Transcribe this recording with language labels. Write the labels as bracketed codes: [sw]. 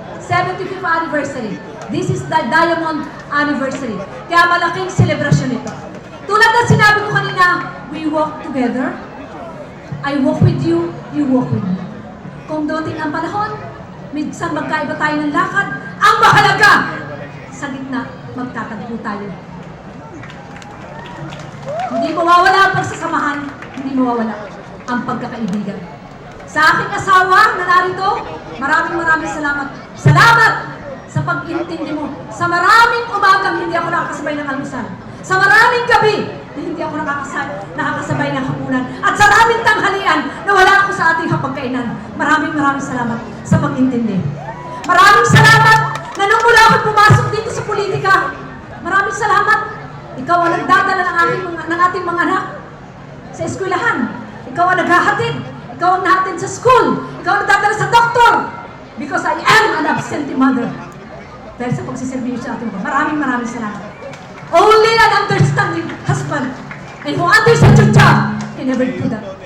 [en] 75th anniversary. This is the Diamond Anniversary. [tl] Kaya malaking celebration ito. Tulad na sinabi ko kanina, [en] we walk together. I walk with you, you walk with me. [tl] Kung dumating ang panahon, minsan magkaiba tayo ng lakad, ang mahalaga, sa gitna, magtatagpo tayo. Hindi mawawala ang pagsasamahan, hindi mawawala ang pagkakaibigan. Sa aking asawa na narito, maraming salamat. Salamat sa pag-intindi mo. Sa maraming umagang hindi ako nakakasabay ng almusal. Sa maraming gabi na hindi ako nakakasabay ng hapunan. At sa maraming tanghalian na wala ako sa ating hapagkainan. Maraming salamat sa pag-intindi. Maraming salamat na nung mula ako pumasok dito sa politika. Maraming salamat. Ikaw ang nagdadala ng ating mga anak sa eskwelahan. Ikaw ang naghahatid. Ikaw ang nahatid sa school. Ikaw ang nagdadala sa doktor. [en] Because I am an absentee mother. [tl] Dahil sa pagsiservisyo sa ating mga. Maraming salamat. [en] Only an understanding husband and who understands your job can never do that.